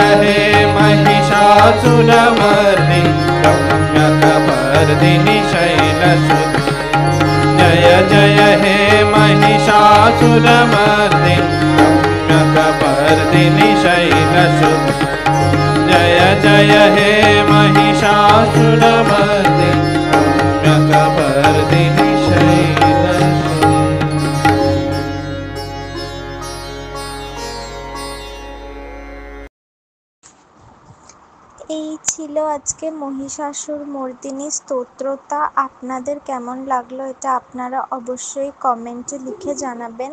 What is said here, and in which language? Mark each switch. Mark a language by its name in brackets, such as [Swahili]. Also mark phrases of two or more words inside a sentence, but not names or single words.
[Sanskrit] हे महिषासुरमर्दिनि रम्यकपर्दिनि शैलसुते जय जय हे महिषासुरमर्दिनि रम्यकपर्दिनि शैलसुते जय जय हे महिषासुरमर्दिनि रम्यकपर्दिनि शैलसुते। [Bangla] এই ছিল আজকে মহিষাসুর মর্দিনী স্তোত্রটা। আপনাদের কেমন লাগলো এটা আপনারা অবশ্যই কমেন্টে লিখে জানাবেন।